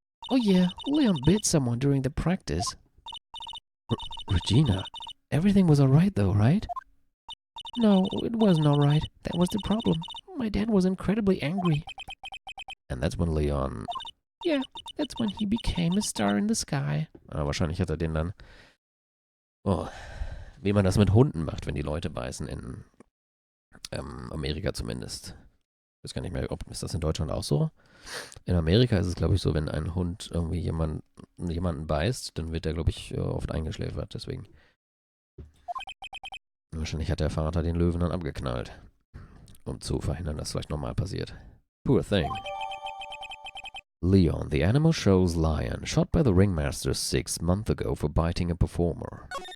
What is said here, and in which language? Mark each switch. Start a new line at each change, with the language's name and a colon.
English: Oh yeah, Leon bit someone during the practice. Regina, everything was alright though, right? No, it wasn't alright. That was the problem. My dad was incredibly angry. And that's when Leon... Yeah, that's when he became a star in the sky.
German: Wahrscheinlich hat er den dann... Oh, wie man das mit Hunden macht, wenn die Leute beißen, in Amerika zumindest. Ich weiß gar nicht mehr, ob ist das in Deutschland auch so? In Amerika ist es, glaube ich, so, wenn ein Hund irgendwie jemanden beißt, dann wird der, glaube ich, oft eingeschläfert, deswegen. Wahrscheinlich hat der Vater den Löwen dann abgeknallt, um zu verhindern, dass vielleicht nochmal passiert.
English: Poor thing. Leon, the animal show's lion, shot by the ringmaster 6 months ago for biting a performer.